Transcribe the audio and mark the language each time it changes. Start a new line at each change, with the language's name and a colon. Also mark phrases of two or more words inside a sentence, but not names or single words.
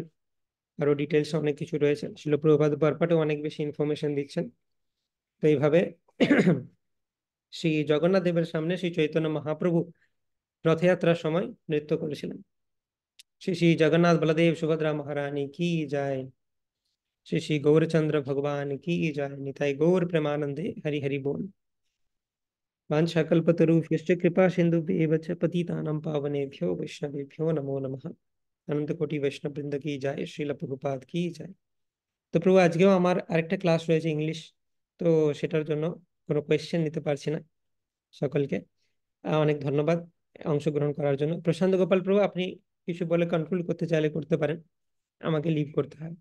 Bangla: আরো ডিটেলস অনেক কিছু রয়েছে, শিল প্রভুপাদ ব্যাপারে অনেক বেশি ইনফরমেশন দিচ্ছেন। তো এইভাবে শ্রী জগন্নাথ দেবের সামনে শ্রী চৈতন্য মহাপ্রভু রথযাত্রার সময় নৃত্য করেছিলেন। শ্রী শ্রী জগন্নাথ বলদেব সুভদ্রা মহারানী কি যায়,
Hindi: श्री श्री गौरचंद्र भगवान की जय।
Bangla: নিতাই গৌর প্রেমানন্দে হরি হরি বোল।
Sanskrit: वाञ्छाकल्पतरुभ्यश्च कृपा सिन्धुभ्येव च पतितानां पावनेभ्यो वैष्णवेभ्यो नमो नमः।
Bangla: অনন্ত কোটি বৈষ্ণব বৃন্দ কি যায়, শ্রীল প্রভুপাদ কি যায়। তো প্রভু আজকেও আমার আরেকটা ক্লাস রয়েছে ইংলিশ, তো সেটার জন্য কোনো কোয়েশ্চেন নিতে পারছি না সকলকে। অনেক ধন্যবাদ অংশগ্রহণ করার জন্য। প্রশান্ত গোপাল প্রভু, আপনি কিছু বলে কনক্লুড করতে চাইলে করতে পারেন, আমাকে লিভ করতে হয়।